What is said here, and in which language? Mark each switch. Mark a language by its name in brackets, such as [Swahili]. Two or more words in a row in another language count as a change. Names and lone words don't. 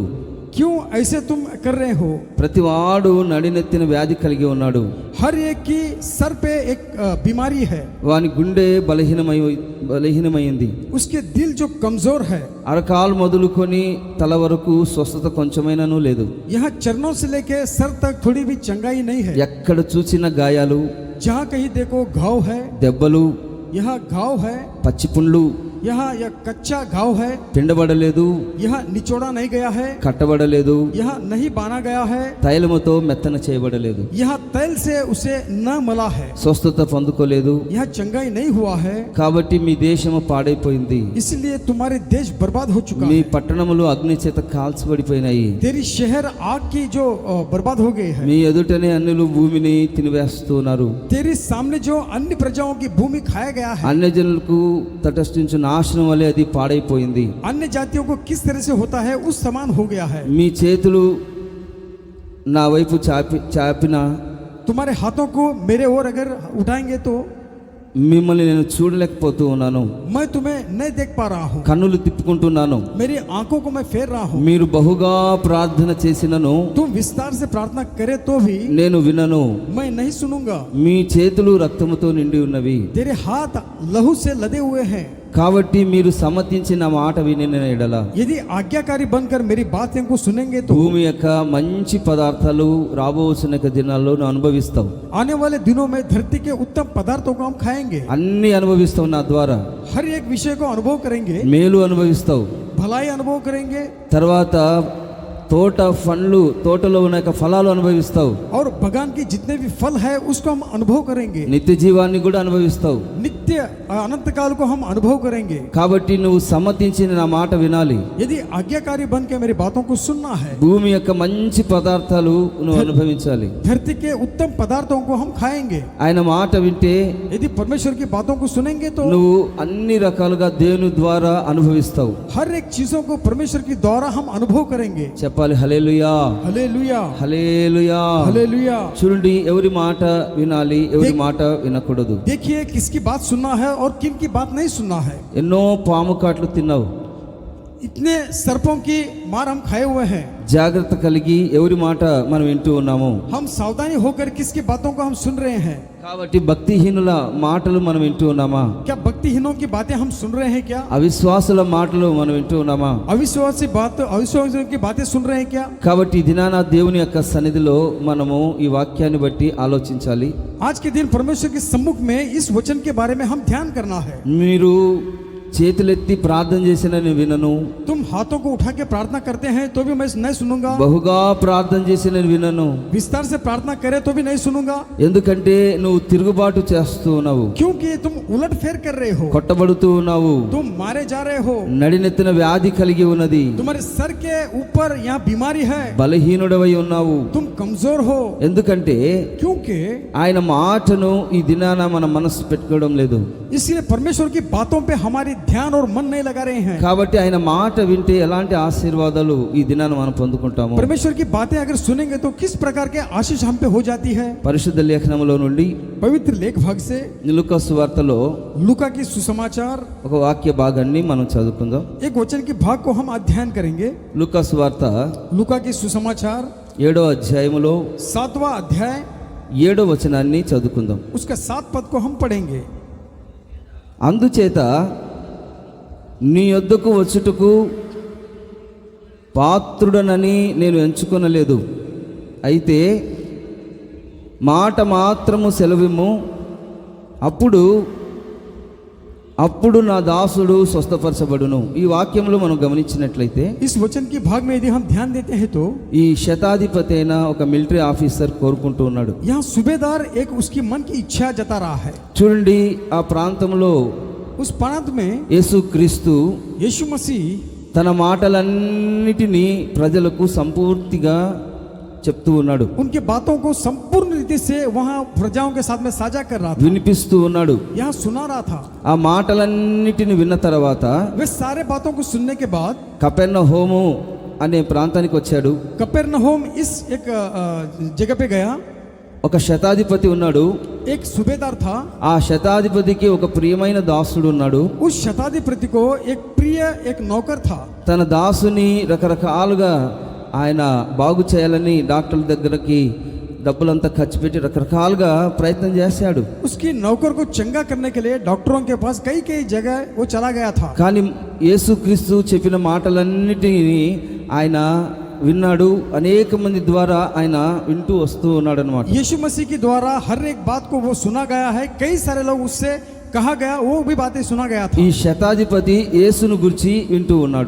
[Hindi] क्यों ऐसे तुम कर रहे हो। [Telugu] ప్రతివాడు నడినెత్తిన వ్యాధి కలిగి ఉన్నాడు. [Hindi] हर एक की सर पे एक बीमारी है। [Telugu] వాని గుండె బలహీనమైంది. [Hindi] उसके दिल जो कमजोर है, [Telugu] అరకాలు మొదలుకొని తల వరకు స్వస్థత కొంచెమైనాను లేదు. [Hindi] यहाँ चरणों से लेके सर तक थोड़ी भी चंगाई नहीं है। [Telugu] ఎక్కడ చూసిన గాయాలు, [Hindi] जहाँ कहीं देखो घाव है, [Telugu] దెబ్బలు, [Hindi] यहाँ घाव है, [Telugu] పచ్చిపుండ్లు, [Hindi] यहाँ यह कच्चा घाव है, [Telugu] పిండబడలేదు, [Hindi] यहाँ निचोड़ा नहीं गया है, [Telugu] కట్టబడలేదు, [Hindi] यहाँ नहीं बाना गया है, [Telugu] తైలముతో మెత్తన చేయబడలేదు, [Hindi] यहाँ तैल से उसे न मला है, [Telugu] స్వస్థత పొందుకోలేదు. [Hindi] यहाँ चंगाई नहीं हुआ है। [Telugu] కాబట్టి మీ దేశము పాడైపోయింది. [Hindi] इसलिए तुम्हारे देश बर्बाद हो चुका [Telugu] మీ [Hindi] है। [Telugu] పట్టణములు అగ్ని చేత కాల్చబడిపోయినాయి. [Hindi] तेरी शहर आग की जो बर्बाद हो गई है। [Telugu] మీ ఎదుటనే అన్యులు భూమిని తినివేస్తున్నారు. [Hindi] तेरे सामने जो अन्य प्रजाओं की भूमि खाया गया है, [Telugu] అన్యజనులకు తటస్థించు నాశనం వలె అది పాడైపోయింది. [Hindi] अन्य जातियों को किस तरह से होता है उस समान हो गया है। [Telugu] మీ చేతులు నా వైపు చాపిన [Hindi] तुम्हारे हाथों को मेरे ओर अगर उठाएंगे तो [Telugu] మిమ్మల్ని నేను చూడలేకపోతూ ఉన్నాను. [Hindi] मैं तुम्हें नहीं देख पा रहा हूँ। [Telugu] కన్నులు తిప్పుకుంటున్నాను. [Hindi] मेरी आंखों को मैं फेर रहा हूँ। [Telugu] మీరు బహుగా ప్రార్థన చేసినను [Hindi] तुम विस्तार से प्रार्थना करे तो भी [Telugu] నేను వినను. [Hindi] मैं नहीं सुनूंगा। [Telugu] మీ చేతులు రక్తముతో నిండి ఉన్నవి. [Hindi] तेरे हाथ लहू से लदे हुए हैं। [Telugu] కాబట్టి మీరు సమ్మతించిన మాట వినిన ఎడల [Hindi] यदि आज्ञाकारी बनकर मेरी बातें को सुनेंगे तो [Telugu] భూమి యొక్క మంచి పదార్థాలు రాబోతున్న దినాల్లో నువ్వు అనుభవిస్తావు. [Hindi] आने वाले दिनों में धरती के उत्तम पदार्थों को हम खाएंगे। [Telugu] అన్ని అనుభవిస్తావు. నా ద్వారా [Hindi] हर एक विषय को अनुभव करेंगे, [Telugu] మేలు అనుభవిస్తావు. [Hindi] भलाई अनुभव करेंगे, [Telugu] తర్వాత తోటలో ఉన్న యొక్క ఫలాలు అనుభవిస్తావు. [Hindi] और बगान की जितने भी फल है उसको हम अनुभव करेंगे। [Telugu] నిత్య జీవాన్ని కూడా అనుభవిస్తావు. [Hindi] नित्य अनंत काल को हम अनुभव करेंगे। [Telugu] కాబట్టి నువ్వు సమ్మతించిన నా మాట వినాలి. [Hindi] यदि आज्ञाकारी बन के मेरी बातों को सुनना है, [Telugu] భూమి యొక్క మంచి పదార్థాలు నువ్వు అనుభవించాలి. [Hindi] धरती के उत्तम पदार्थों को हम खाएंगे। [Telugu] ఆయన మాట వింటే [Hindi] यदि परमेश्वर की बातों को सुनेंगे तो [Telugu] నువ్వు అన్ని రకాలుగా దేవుని ద్వారా అనుభవిస్తావు. [Hindi] हर एक चीजों को परमेश्वर के द्वारा हम अनुभव करेंगे। [Telugu] చెప్పాలి హల్లెలూయా, [Hindi] हालेलुया, [Telugu] హల్లెలూయా. [Hindi] हालेलुया। [Telugu] చూడండి, ఎవరి మాట వినాలి, ఎవరి మాట వినకూడదు. [Hindi] देखिए किसकी बात सुनना है और किन की बात नहीं सुनना है। [Telugu] ఎన్నో పాము కాట్లు తిన్నావు. [Hindi] इतने सर्पों की मार हम खाए हुए हैं. [Telugu] జాగ్రత్త కలిగి ఎవరి మాట మనం వింటూ ఉన్నాము. [Hindi] हम सावधानी होकर किसकी बातों को हम सुन रहे हैं? [Telugu] కాబట్టి భక్తిహీనుల మాటలు మనం వింటూ ఉన్నామా? [Hindi] क्या भक्तिहीनों की बातें हम सुन रहे हैं क्या? [Telugu] అవిశ్వాసుల మాటలు మనం వింటూ ఉన్నామా? [Hindi] अविश्वासियों की बातें सुन रहे हैं क्या? [Telugu] కాబట్టి ఈ దినాన దేవుని యొక్క సన్నిధిలో మనము ఈ వాక్యాన్ని బట్టి ఆలోచించాలి. [Hindi] आज के दिन परमेश्वर के सम्मुख में इस वचन के बारे में हम ध्यान करना है. [Telugu] మీరు చేతులెత్తి ప్రార్థన చేసిన నేను వినను, [Hindi] तुम हाथों को उठा के प्रार्थना करते हैं तो भी मैं नहीं सुनूंगा. [Telugu] బహుగా ప్రార్థన చేసిన నేను వినను, [Hindi] विस्तार से प्रार्थना करे तो भी नहीं सुनूंगा. [Telugu] ఎందుకంటే నువ్వు తిరుగుబాటు చేస్తూ ఉన్నావు, [Hindi] क्योंकि तुम उलट फेर कर रहे हो, [Telugu] కొట్టబడుతూ ఉన్నావు, [Hindi] तुम मारे जा रहे हो, [Telugu] నడినెత్తిన వ్యాధి కలిగి ఉన్నది, [Hindi] तुम्हारे सर के ऊपर यहाँ बीमारी है, [Telugu] బలహీనుడవై ఉన్నావు. [Hindi] तुम कमजोर हो. [Telugu] ఎందుకంటే [Hindi] क्योंकि [Telugu] ఆయన మాటను ఈ దినాన మన మనసు పెట్టుకోవడం లేదు. [Hindi] इसलिए परमेश्वर की बातों पे हमारी ध्यान और मन नहीं लगा रहे हैं. [Telugu] కాబట్టి ఆయన మాట వింటే ఎలాంటి ఆశీర్వాదాలు ఈ దినాన మనం పొందుకుంటాము. [Hindi] परमेश्वर की बातें अगर सुनेंगे तो किस प्रकार के आशीष हम पे हो जाती है. [Telugu] పరిశుద్ధ లేఖనములో నుండి [Hindi] पवित्र लेख भाग से [Telugu] లూకా సువార్తలో [Hindi] लूका की सुसमाचार [Telugu] ఒక వాక్య భాగాన్ని మనం చదువుకుందాం. [Hindi] एक वचन के भाग को हम अध्ययन करेंगे. [Telugu] లూకా సువార్త [Hindi] लूका की सुसमाचार [Telugu] 7వ అధ్యాయములో [Hindi] 7वां अध्याय [Telugu] 7వ వచనాన్ని చదువుకుందాం. [Hindi] उसका 7 पद को हम पढ़ेंगे. [Telugu] అందుచేత నీ యొద్దకు వచ్చుటకు పాత్రుడనని నేను ఎంచుకొనలేదు, అయితే మాట మాత్రము సెలవిమ్ము, అప్పుడు నా దాసుడు స్వస్థపరచబడును. ఈ వాక్యంలో మనం గమనించినట్లయితే [Hindi] इस वचन के भाग में यदि हम ध्यान देते हैं तो [Telugu] ఈ శతాధిపతి అయిన ఒక [English] military officer [Telugu] కోరుకుంటూ ఉన్నాడు. [Hindi] यहाँ सूबेदार एक उसकी मन की इच्छा जता रहा है. [Telugu] చూడండి, ఆ ప్రాంతంలో [Hindi] उस प्रांत में [Telugu] యేసుక్రీస్తు [Hindi] यीशु मसीह [Telugu] తన మాటలన్నిటినీ ప్రజలకు సంపూర్తిగా చెప్తూ ఉన్నాడు, [Hindi] उनके बातों को संपूर्ण रीति से वहां प्रजाओं के साथ में साझा कर रहा था, [Telugu] వినిపిస్తూ ఉన్నాడు. [Hindi] यहाँ सुना रहा था. [Telugu] ఆ మాటలన్నిటిని విన్న తర్వాత [Hindi] वे सारे बातों को सुनने के बाद [Telugu] కపెర్నహూము అనే ప్రాంతానికి వచ్చాడు. [Hindi] कपेरनहूम इस एक जगह पे गया. [Telugu] ఒక శతాధిపతి ఉన్నాడు. [Hindi] एक सूबेदार था. [Telugu] ఆ శతాధిపతికి ఒక ప్రియమైన దాసుడు ఉన్నాడు. [Hindi] उस शताधिपति को एक प्रिय एक नौकर था. [Telugu] తన దాసుని రకరకాలుగా ఆయన బాగు చేయాలని డాక్టర్ల దగ్గరకి డబ్బులంతా ఖర్చు పెట్టి రకరకాలుగా ప్రయత్నం చేశాడు. [Hindi] उसकी नौकर को चंगा करने के लिए डॉक्टरों के पास कई कई जगह वो चला गया था. [Telugu] కానీ యేసుక్రీస్తు చెప్పిన మాటలన్నిటినీ ఆయన విన్నాడు. అనేక మంది ద్వారా ఆయన వింటూ వస్తూ ఉన్నాడు అన్నమాట. [Hindi] यीशु मसीह के द्वारा हर एक बात को वो सुना गया है. कई सारे लोग उससे कहा गया, वो भी बातें सुना गया था. [Telugu] ఈ శతాధిపతి యేసును గురించి వింటూ ఉన్నాడు.